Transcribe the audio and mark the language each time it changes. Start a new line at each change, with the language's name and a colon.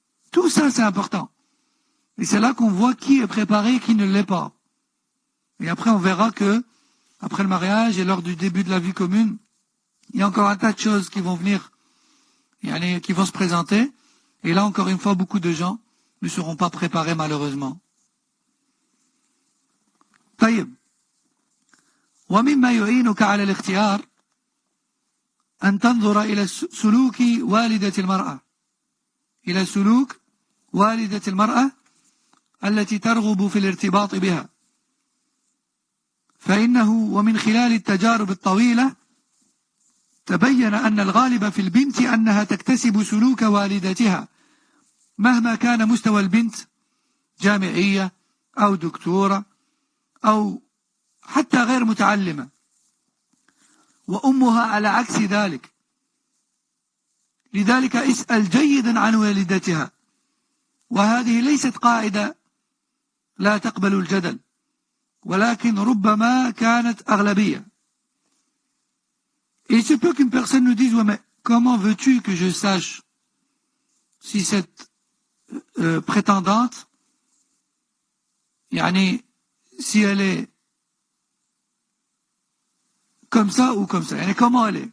French: Tout ça, c'est important. Et c'est là qu'on voit qui est préparé et qui ne l'est pas. Et après, on verra que, après le mariage et lors du début de la vie commune, il y a encore un tas de choses qui vont venir, qui vont se présenter. Et là, encore une fois, beaucoup de gens ne seront pas préparés, malheureusement.
Arabic: طيب. ومما يعينك على الاختيار أن تنظر إلى سلوك والدة المرأة، إلى سلوك والدة المرأة التي ترغب في الارتباط بها، فإنه ومن خلال التجارب الطويلة تبين أن الغالب في البنت أنها تكتسب سلوك والدتها مهما كان مستوى البنت، جامعية أو دكتورة أو حتى غير متعلمة، وأمها على عكس ذلك. لذلك اسأل جيدا عن والدتها، وهذه ليست قاعدة لا تقبل الجدل، ولكن ربما كانت أغلبية.
French: Et il se peut qu'une personne nous dise, ouais, mais comment veux-tu que je sache si cette prétendante, yani, si elle est comme ça ou comme ça, yani, comment elle est?